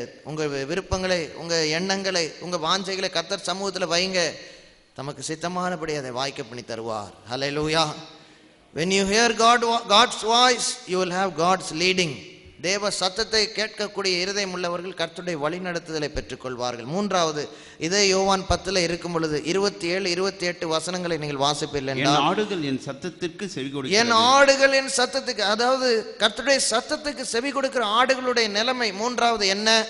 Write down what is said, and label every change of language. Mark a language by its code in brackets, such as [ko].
[ta] உங்க விருப்பங்களை, உங்க எண்ணங்களை, உங்க வாஞ்சைகளை கர்த்தர் சமூகத்தில் வைங்க. தமக்கு சித்தமானபடி அதை வாய்க்க பண்ணி தருவார். ஹல்லேலூயா. [en] When you hear God's voice, you will have God's leading. [ta] தேவ சத்தத்தை கேட்கக்கூடிய இருதயம் உள்ளவர்கள் கர்த்தருடைய வழிநடத்துதலை பெற்றுக்கொள்வார்கள். 3வது, இதே யோவான் 10 இருக்கும் பொழுது 27-28 வசனங்களை நீங்கள் வாசிப்பீர்கள். என் ஆடுகள் என் சத்தத்திற்கு செவி கொடுக்கிறது. என் ஆடுகள் என் சத்தத்துக்கு, அதாவது கர்த்தருடைய சத்தத்துக்கு செவி கொடுக்கிற ஆடுகளுடைய நிலைமை 3வது என்ன?